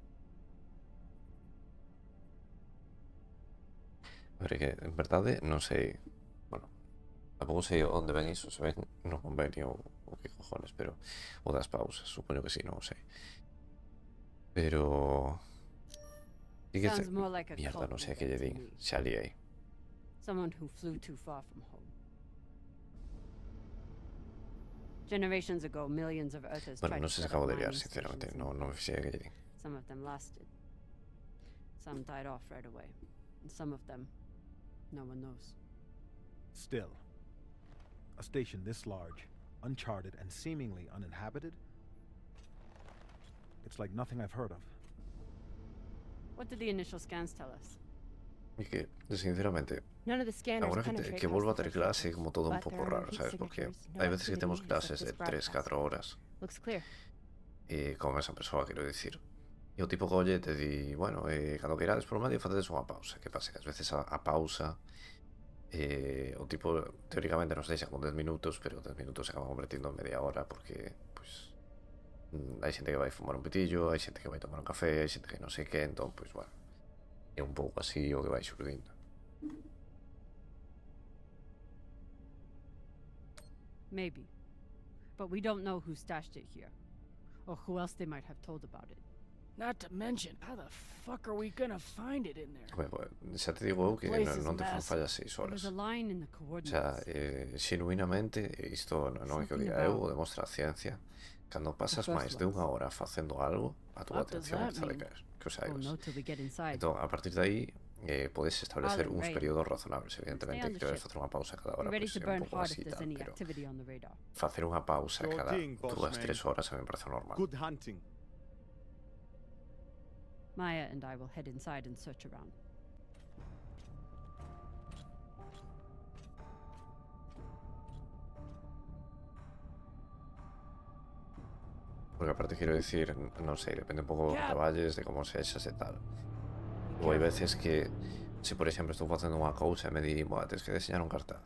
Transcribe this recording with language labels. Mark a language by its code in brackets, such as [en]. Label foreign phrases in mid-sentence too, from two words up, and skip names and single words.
[gl] A ver, que en verdade non sei... Bueno, tampouco sei onde ven iso, se ven no convenio ou que cojones, pero... O das pausas, supoño que sí, non o sei. Pero... Sí que [en] Sounds more like a [gl] mierda, [en] cult [gl] non sei a [en] leader [gl] que lle [en] to [gl] din. [en] me. [gl] Xa liei. [en] Someone who flew too far from home. Generations ago, millions of Earthers [gl] Bueno, [en] tried [gl] non [en] to [gl] sei se [en] set up [gl] acabo de liar, [en] mining [gl] sinceramente. [en] stations [gl] Non me fixei a que lle din. [en] Some of them lasted. Some died off right away. And some of them, no one knows. Still, a station this large, uncharted, and seemingly uninhabited? It's like nothing I've heard of. What did the initial scans tell us? [gl] E que, sinceramente, [en] None of the scanners [gl] agora [en] penetrate [gl] que [en] past [gl] volvo a [en] the [gl] ter [en] filtration, [gl] clase como todo un [en] but [gl] pouco [en] there are no [gl] raro, [en] heat [gl] sabes? Porque [en] signatures, no [gl] hai veces que temos [en] activity [gl] clases de [en] except [gl] 3, [en] this [gl] 4 horas [en] Looks clear. [gl] e como esa persoa, quero dicir. E o tipo colle te di, bueno, cando que irades por medio facedes unha pausa. Que pasa? Que ás veces a pausa o tipo teóricamente nos deixa con 10 minutos, pero 10 minutos se acaban convertindo en media hora porque, pois, hai xente que vai fumar un pitillo, hai xente que vai tomar un café, hai xente que non sei que, entón, pois, bueno, é un pouco así o que vai xurdindo. [en] Maybe. But we don't know who stashed it here. Or who else they might have told about it. Not to mention, how the fuck are we gonna find it in there? [es] Hombre, pues, [gl] xa te digo eu que [en] Place is [gl] non te fan [en] massive. [gl] fallas 6 horas. [en] There's a line in the [es] O sea, [en] coordinates. [gl] xenuinamente, isto non é que o [en] Something [gl] diga eu, o [en] about [gl] demostra a ciencia. Cando pasas [en] first [gl] máis de unha [en] ones. [gl] hora facendo algo, a túa [en] What does [gl] atención [en] that [gl] está de [en] mean? [gl] caer. Que o [en] We'll [gl] saibas. [en] know till we get inside. [gl] Entón, a partir de aí, podes establecer [en] Alan, [gl] uns [en] Ray, [gl] períodos razonables. [en] stay [gl] Evidentemente, [en] on [gl] que [en] the [gl] debes [en] ship. [gl] facer unha pausa cada [en] Be [gl] hora, [en] ready [gl] pois [en] to [gl] é un [en] burn [gl] pouco [en] hard [gl] así [en] if [gl] e [en] there's [gl] tal, [en] any [gl] pero [en] activity on the radar. [gl] facer unha pausa [en] Sure [gl] cada [en] thing, [gl] 2-3 [en] bossman. [gl] horas a mí me parece normal. [en] Good hunting. Maya and I will head inside and search around. [gl] Porque aparte [es] quiero decir, [gl] non sei, depende un pouco do que traballes, de como sexas e tal. Ou hai veces que, se por exemplo estou facendo unha cousa e me di, boa, tens que deseñar un cartaz.